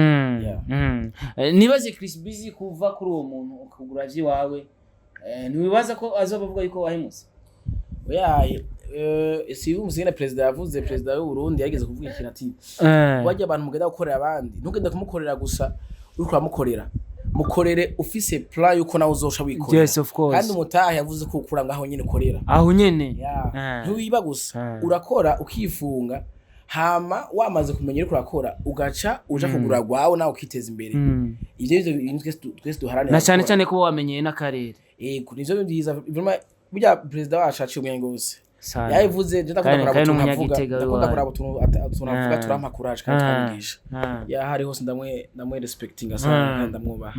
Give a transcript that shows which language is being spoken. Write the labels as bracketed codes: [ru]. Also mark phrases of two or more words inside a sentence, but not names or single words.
[rn] nibaze Chris Busy kuva kuri uwo muntu ukugura vyi wawe ntiwibaza ko azobavuga yuko wahimuse si umuzina president yavuze president w'u Burundi yageze kuvuga ikintu ati wajya abantu mugenda gukorera abandi ntugende kumukorera gusa uri kuramukorera mukorere ufise plan yuko nawe uzosha wikorera [en] yes of course [rn] kandi umutahe yavuze ko ukura ngaho nyene ukorera aho nyene ntiwiba gusa urakora ukifunga hama wamaze kumenya uko urakora ugaca uja kugura gwawe nawe ukiteza imbere ivyo twese duharanira na cyane ko wamenyeye n'akarere nivyo byiza burya president wacu aciye umwenge wose yayivuze je ndakunda kuraba tunavuga turampakuraje kandi twabigisha hari hose ndamwe respecting asanga ndamwubaha